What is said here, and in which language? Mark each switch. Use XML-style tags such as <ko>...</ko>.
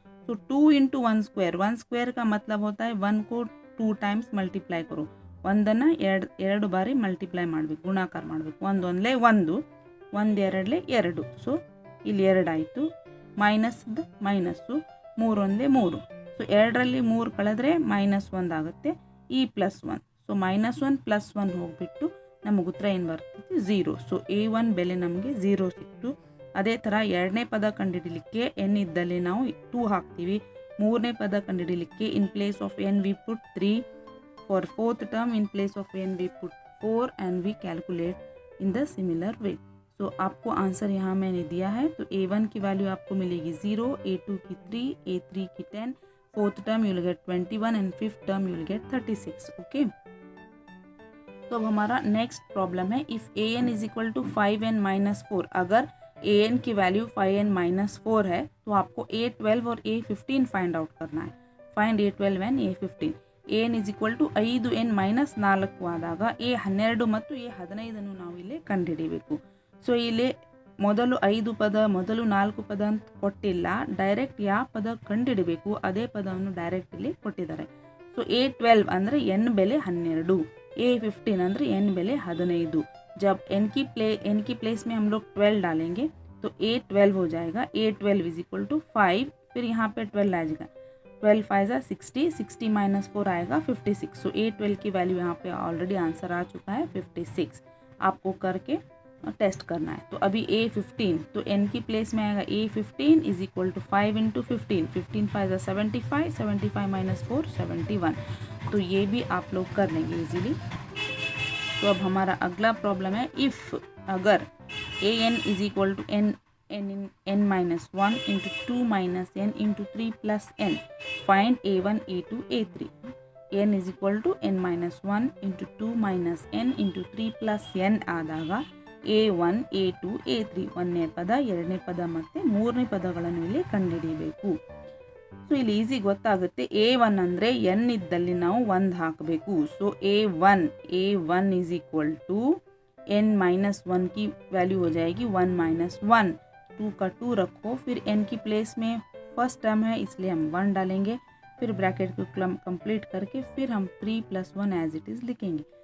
<hi>सो 2 into 1 square, 1 square का मतलब होता है 1 को 2 टाइम्स ಮಲ್ಟಿಪ್ಲೈ करो,</hi> <kn>ಒಂದನ್ನು ಎರಡು ಬಾರಿ ಮಲ್ಟಿಪ್ಲೈ ಮಾಡಬೇಕು, ಗುಣಾಕಾರ ಮಾಡಬೇಕು। ಒಂದೊಂದಲೇ 1, 1 ಎರಡಲೇ 2, ಸೊ ಇಲ್ಲಿ 2 ಆಯಿತು, ಮೈನಸ್ದು ಮೈನಸ್ಸು, 3 ಒಂದಲೇ 3, ಸೊ 2ರಲ್ಲಿ 3 ಕಳೆದ್ರೆ -1 ಆಗುತ್ತೆ, ಈ +1, ಸೊ -1 +1 ಹೋಗಿಬಿಟ್ಟು ನಮಗೆ ಉತ್ತರ ಏನು ಬರ್ತದೆ, 0। ಸೊ A1 ಬೆಲೆ ನಮಗೆ 0 ಸಿಕ್ತು। ಅದೇ ಥರ ಎರಡನೇ ಪದ ಕಂಡುಹಿಡಿಯಲಿಕ್ಕೆ n ಇದ್ದಲ್ಲಿ ನಾವು 2 ಹಾಕ್ತೀವಿ, ಮೂರನೇ ಪದ ಕಂಡುಹಿಡಿಯಲಿಕ್ಕೆ</kn> <en>In place of n we put 3, for fourth term in place of n we put 4 and we calculate in the similar way।</en> <hi>so आपको आंसर यहाँ मैंने दिया है, तो A1 की वैल्यू आपको मिलेगी 0, A2 की 3, A3 की 10,</hi> <en>Fourth term you will get 21 and fifth term you will get 36।</en> <hi>Okay, तो अब हमारा नेक्स्ट प्रॉब्लम है,</hi> <en>If an is equal to 5n minus 4।</en> <hi>अगर an की वैल्यू 5n माइनस 4 है तो आपको A12 और A15 फाइंड आउट करना है।</hi> <en>Find A12 and A15। an is equal to 5n minus 4</en> <kn>ಆದಾಗ A12 ಮತ್ತು A15 ನಾವು ಇಲ್ಲಿ ಕಂಡುಹಿಡಿಯಬೇಕು। ಸೊ ಇಲ್ಲಿ ಮೊದಲು 5 ಪದ, ಮೊದಲು 4 ಪದ ಅಂತ ಕೊಟ್ಟಿಲ್ಲ, ಡೈರೆಕ್ಟ್ ಯಾವ ಪದ ಕಂಡುಹಿಡಬೇಕು ಅದೇ ಪದವನ್ನು ಡೈರೆಕ್ಟ್ ಇಲ್ಲಿ ಕೊಟ್ಟಿದ್ದಾರೆ। ಸೊ A12 ಅಂದರೆ n ಬೆಲೆ 12, A15 ಅಂದರೆ n ಬೆಲೆ 15।</kn> <hi>जब n की प्लेस में हम लोग 12 डालेंगे तो A12 हो जाएगा, A12</hi> <en>is equal to</en> <hi>5, फिर यहाँ पे 12 आ जाएगा, 12 5 60, 60 माइनस 4 आएगा 56। सो A12 की वैल्यू यहाँ पे ऑलरेडी आंसर आ चुका है 56। आपको करके टेस्ट करना है। तो अभी A15, तो n की प्लेस में आएगा A15 is equal to 5 into 15, 15 5 75, 75 minus 4 71। तो ये भी आप लोग कर लेंगे इजीली। तो अब हमारा अगला प्रॉब्लम है, इफ़ अगर an</hi> <en>Is equal to n minus 1 into 2 minus n into 3 plus n, find a1 a2 a3। n is equal to n minus 1 into 2 minus n into 3 plus n</en> <kn>ಆದಾಗ a1 a2 a3 ಒಂದನೇ ಪದ, ಎರಡನೇ ಪದ ಮತ್ತು ಮೂರನೇ ಪದಗಳನ್ನು ಇಲ್ಲಿ ಕಂಡುಹಿಡಿಯಬೇಕು। ಸೊ ಇಲ್ಲಿ ಈಸಿ ಗೊತ್ತಾಗುತ್ತೆ, a1 ಅಂದರೆ n ಇದ್ದಲ್ಲಿ ನಾವು 1 ಹಾಕಬೇಕು।</kn> <hi>So</hi> <en>a1 is equal to</en> <hi>n minus 1 की वैल्यू हो जाएगी 1 minus 1, 2 का 2 रखो, फिर n की प्लेस में फर्स्ट टर्म है इसलिए हम 1 डालेंगे, फिर ब्रैकेट को कंप्लीट करके फिर हम 3 + 1 एज इट इज़ लिखेंगे।</hi>